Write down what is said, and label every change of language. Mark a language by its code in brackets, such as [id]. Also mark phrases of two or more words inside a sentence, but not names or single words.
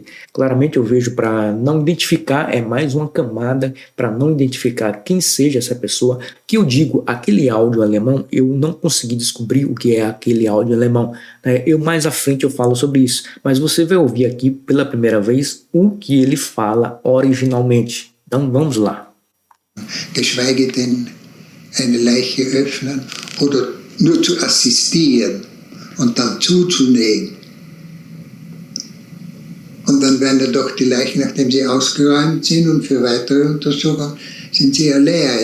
[pt] Claramente eu vejo para não identificar, é mais uma camada para não identificar quem seja essa pessoa, que eu digo, aquele áudio alemão, eu não consegui descobrir o que é aquele áudio alemão. Eu mais à frente eu falo sobre isso, mas você vai ouvir aqui pela primeira vez o que ele fala originalmente. Então vamos lá. [de] Geschweige denn eine Leiche öffnen oder nur zu assistieren und dann zuzunähen. Und dann werden ja doch die Leichen, nachdem sie ausgeräumt sind und für weitere Untersuchungen, sind sie ja leer.